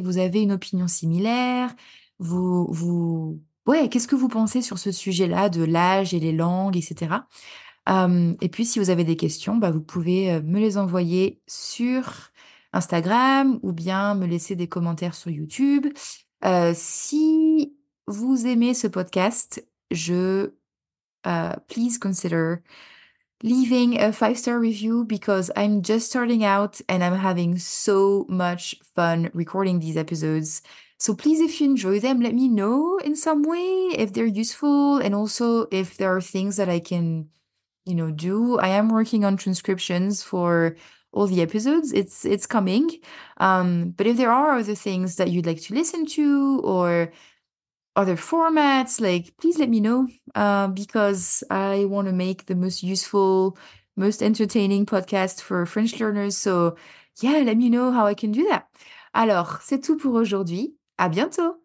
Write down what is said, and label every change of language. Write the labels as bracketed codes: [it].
[fr] Vous avez une opinion similaire? Vous ouais, qu'est-ce que vous pensez sur ce sujet-là de l'âge et les langues et cetera? Et puis si vous avez des questions, bah, vous pouvez, me les envoyer sur Instagram ou bien me laisser des commentaires sur YouTube. Si vous aimez ce podcast, [en] please consider leaving a 5-star review because I'm just starting out and I'm having so much fun recording these episodes. So please, if you enjoy them, let me know in some way if they're useful and also if there are things that I can, do. I am working on transcriptions for all the episodes. It's coming. But if there are other things that you'd like to listen to or other formats, like please let me know because I want to make the most useful, most entertaining podcast for French learners. So yeah, let me know how I can do that. [fr] Alors, c'est tout pour aujourd'hui. À bientôt.